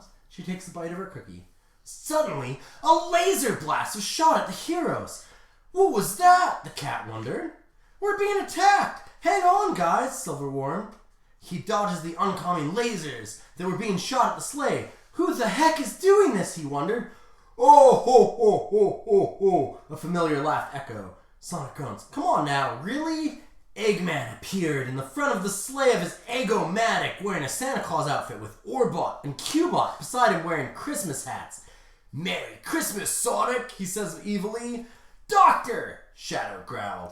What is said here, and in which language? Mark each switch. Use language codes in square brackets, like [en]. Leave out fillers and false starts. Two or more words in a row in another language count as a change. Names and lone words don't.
[en] She takes a bite of her cookie. Suddenly, a laser blast was shot at the heroes. What was that? The cat wondered. We're being attacked. Hang on, guys, Silver warned. He dodges the oncoming lasers that were being shot at the sleigh. Who the heck is doing this? He wondered. Oh, ho, ho, ho, ho, ho. A familiar laugh echoed. Sonic groans. Come on now, really? Eggman appeared in the front of the sleigh of his Egg-O-Matic wearing a Santa Claus outfit with Orbot and Cubot beside him wearing Christmas hats. Merry Christmas, Sonic, he says evilly. Doctor, Shadow growled.